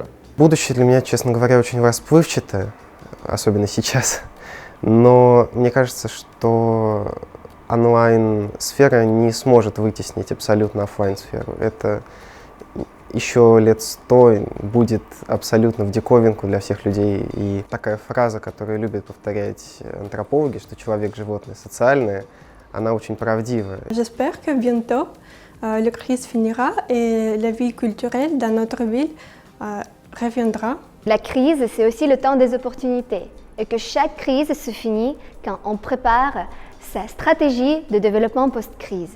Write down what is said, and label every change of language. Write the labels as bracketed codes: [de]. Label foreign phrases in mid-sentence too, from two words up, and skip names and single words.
[ru] Будущее для меня, честно говоря, очень расплывчатое, особенно сейчас, но мне кажется, что онлайн-сфера не сможет вытеснить абсолютно офлайн-сферу. Это еще лет 100 будет абсолютно в диковинку для всех людей. И такая фраза, которую любят повторять антропологи, что человек – животное социальное, она очень правдивая. [fr] J'espère que bientôt la crise finira et la vie culturelle dans notre ville reviendra. La crise, c'est aussi le temps des opportunités et que chaque crise se finit quand on prépare sa stratégie de développement post-crise.